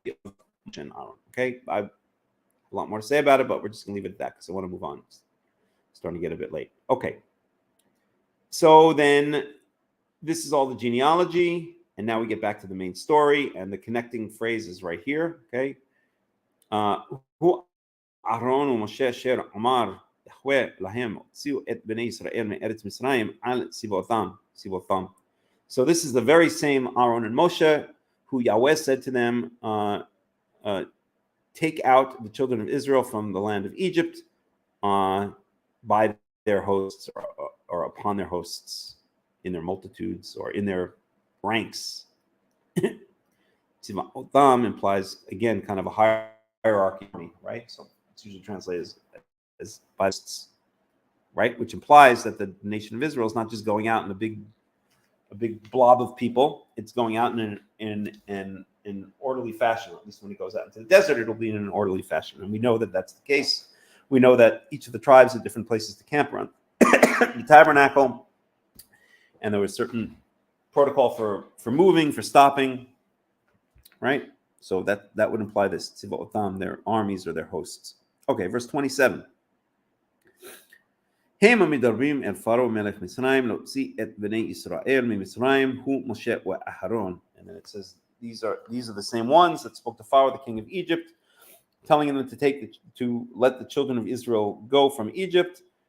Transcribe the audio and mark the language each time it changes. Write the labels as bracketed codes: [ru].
[en] Okay, I have a lot more to say about it, but we're just going to leave it at that because I want to move on. It's starting to get a bit late. Okay, so then this is all the genealogy, and now we get back to the main story, and the connecting phrase is right here. Okay, who Aaron [he] ומשה אשר אמר יחווה להם הוציאו את בני ישראל מארץ מצרים על סיבותם. [en] So this is the very same Aaron and Moshe who Yahweh said to them, take out the children of Israel from the land of Egypt by their hosts or upon their hosts in their multitudes or in their ranks. Tziva'otam implies, again, kind of a hierarchy, right? So it's usually translated as by hosts, right? Which implies that the nation of Israel is not just going out in a big blob of people. It's going out in an orderly fashion. At least when it goes out into the desert, it'll be in an orderly fashion. And we know that that's the case. We know that each of the tribes had different places to camp around the tabernacle, and there was certain protocol for moving, for stopping, right? So that would imply this tziva'otam, their armies or their hosts. Okay, verse 27. [he] הם המדברים אל פרעה מלך מצרים להוציא את בני ישראל ממצרים הוא משה ואהרון. [en] And then it says these are the same ones that spoke to Pharaoh, the king of Egypt, telling them to let the children of Israel go from Egypt.